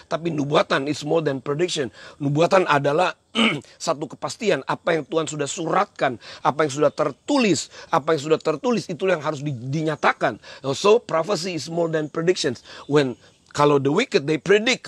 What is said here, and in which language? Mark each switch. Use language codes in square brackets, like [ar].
[id] Tapi nubuatan [en] is more than prediction. [id] Nubuatan adalah satu kepastian. Apa yang Tuhan sudah suratkan, apa yang sudah tertulis, itulah yang harus dinyatakan. [en] So, prophecy is more than predictions. Kalau the wicked, they predict.